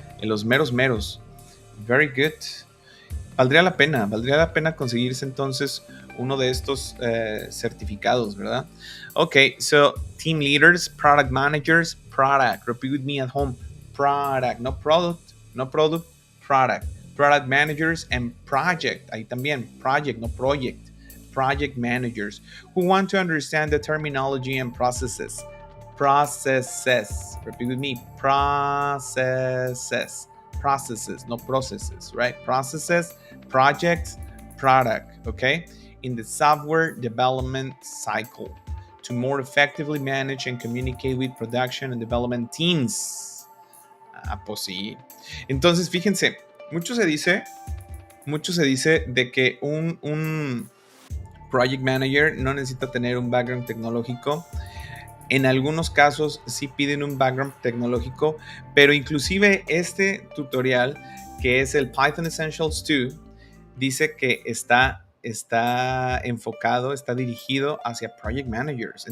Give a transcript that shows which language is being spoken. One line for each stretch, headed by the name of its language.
Spanish: En los meros.
English: Very good.
Spanish: Valdría la pena conseguirse entonces uno de estos certificados, ¿verdad?
English: Okay, so team leaders, product managers, product. Repeat with me at home. Product, no product, product. Product managers and project.
Spanish: Ahí también,
English: project, no project. Project managers who want to understand the terminology and processes. Processes. Repeat with me. Processes. Processes, no processes, right? Processes, projects, product, okay? In the software development cycle to more effectively manage and communicate with production and development teams.
Spanish: Ah, pues sí. Entonces, fíjense, mucho se dice de que un project manager no necesita tener un background tecnológico. En algunos casos sí piden un background tecnológico, pero inclusive este tutorial, que es el Python Essentials 2, dice que está enfocado, está dirigido hacia project managers.